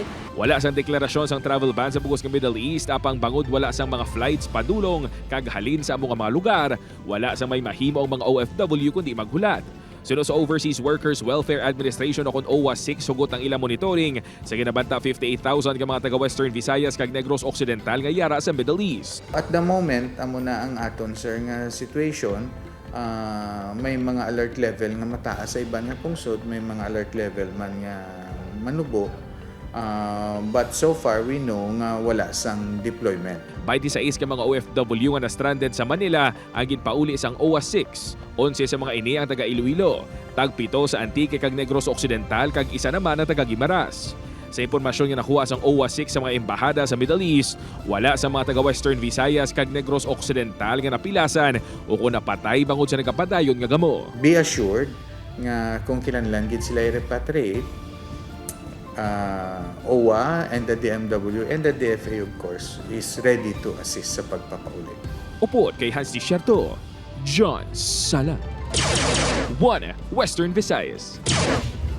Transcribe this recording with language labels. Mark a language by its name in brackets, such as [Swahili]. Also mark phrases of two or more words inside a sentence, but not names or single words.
[Hiligaynon] Wala sang deklarasyon sang travel ban sa bugos ng Middle East, apang bangod wala sang mga flights padulong kag halin sa among mga lugar. Wala sang may mahimo ang mga OFW kundi maghulat. Suno sa Overseas Workers Welfare Administration o kung OWA 6 hugot ang ilang monitoring sa ginabanta 58,000 ka mga taga-Western Visayas kag Negros Occidental nga yara sa Middle East. [English] At the moment, [Hiligaynon] amo na ang aton sir nga situation, may mga [English] alert level [Hiligaynon] nga mataas sa iban nga pungsod, may mga [English] alert level [Hiligaynon] man nga manubo. [English] But so far, we know [Hiligaynon] nga wala sang deployment. 26 ka mga OFW nga na-stranded sa Manila ang ginpauli sang OWA 6. 11 sa mga ini ang taga Iloilo, tag 7 sa Antique kag Negros Occidental kag isa naman ang taga Guimaras. Sa impormasyon nga nakuha sang OWA 6 sa mga embahada sa Middle East, wala sa mga taga Western Visayas kag Negros Occidental nga napilasan o kung napatay bangod sa nagapadayon nga gamo. [English] Be assured [Hiligaynon] nga kung kinahanglan gid sila i-repatriate, [English] OWA and the DMW and the DFA of course is ready to assist [Hiligaynon] sa pagpapauli. Upod kay Hans Desierto, John Sala, 1 Western Visayas.